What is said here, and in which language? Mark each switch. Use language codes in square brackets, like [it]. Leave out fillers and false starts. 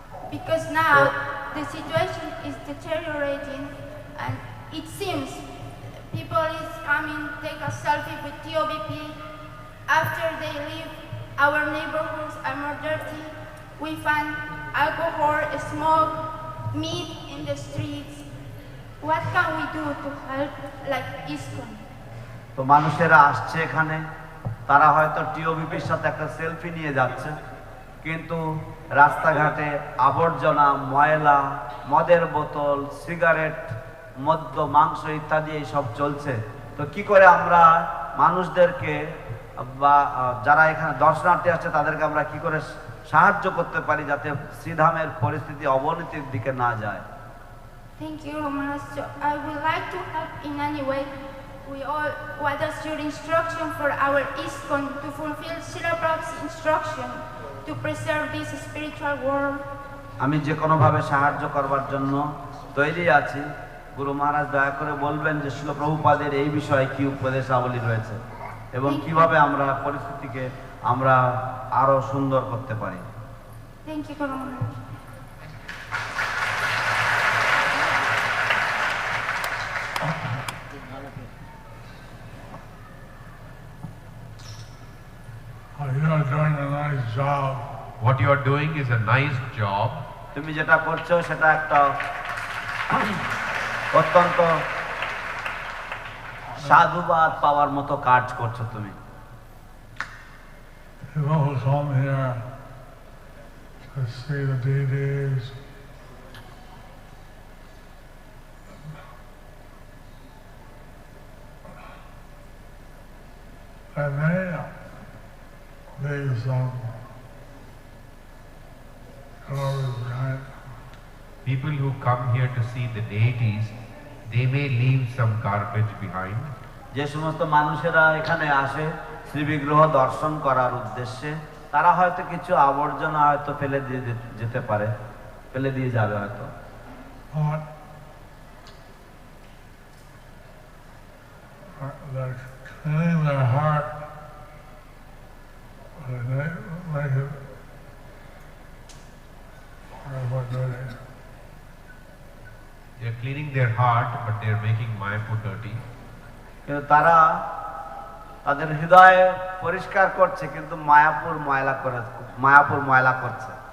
[en] Because now the situation is deteriorating and it seems people is coming, take a selfie with TOBP. After they leave, our neighborhoods are more dirty. We find alcohol, smoke, meat in the streets. What can we do to help like ISKCON? [bn] তো মানুষেরা আসছে এখানে, তারা হয়তো টিওবিপির সাথে একটা selfie নিয়ে যাচ্ছে, কিন্তু রাস্তাঘাটে আবর্জনা, ময়লা, মদের বোতল, সিগারেট, মদ্য, মাংস ইত্যাদি এইসব চলছে। তো কি করে আমরা মানুষদেরকে বা যারা এখানে দর্শনার্থী আসছে তাদেরকে আমরা কি করে সাহায্য করতে পারি যাতে শ্রীধামের পরিস্থিতি অবনতির দিকে না যায়? [en] Thank you, Maharaj. So I would like to help in any way. What is your instruction for our ISKCON to fulfill Srila Prabhupada's instruction to preserve this spiritual world? [bn] আমি যে কোনো ভাবে সাহায্য করবার জন্য তৈরি আছি। গুরু মহারাজ দয়া করে বলবেন যে শ্রীল প্রভুপাদের এই বিষয়ে কি উপদেশাবলী রয়েছে এবং কিভাবে আমরা পরিস্থিতিকে আমরা আরো সুন্দর করতে পারি। [en] Thank you, Guru Maharaj. You are doing a nice job. What you are doing is a nice job. [bn] তুমি যেটা করছো সেটা একটা অত্যন্ত সাধুবাদ পাওয়ার মতো কাজ করছো তুমি। [en] People who come here to see the deities, and they leave some garbage behind. People who come here to see the deities, they may leave some garbage behind. [bn] যে সমস্ত মানুষেরা এখানে আসে শ্রী বিগ্রহ দর্শন করার উদ্দেশ্যে তারা হয়তো কিছু আবর্জনা হয়তো ফেলে দিয়ে যেতে পারে, ফেলে দিয়ে যাবে হয়তো। [en] They're cleaning their heart. They make it. What do they? They are cleaning their heart, but they are making Mayapur dirty. [bn] কিন্তু তারা তাদের হৃদয় পরিষ্কার করছে কিন্তু মায়াপুর ময়লা করছে।